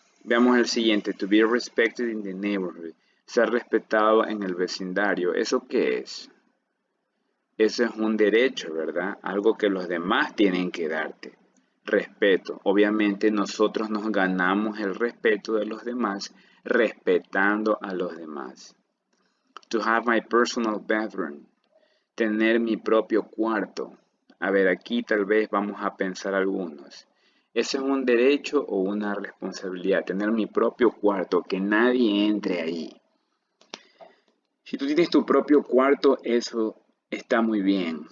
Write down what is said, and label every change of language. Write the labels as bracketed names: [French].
[Spanish] Veamos el siguiente, [English] to be respected in the neighborhood, [Spanish] ser respetado en el vecindario. ¿Eso qué es? Eso es un derecho, ¿verdad? Algo que los demás tienen que darte. Respeto. Obviamente nosotros nos ganamos el respeto de los demás respetando a los demás. [English] To have my personal bathroom. [Spanish] Tener mi propio cuarto. A ver, aquí tal vez vamos a pensar algunos. ¿Eso es un derecho o una responsabilidad? Tener mi propio cuarto, que nadie entre ahí. Si tú tienes tu propio cuarto, eso está muy bien.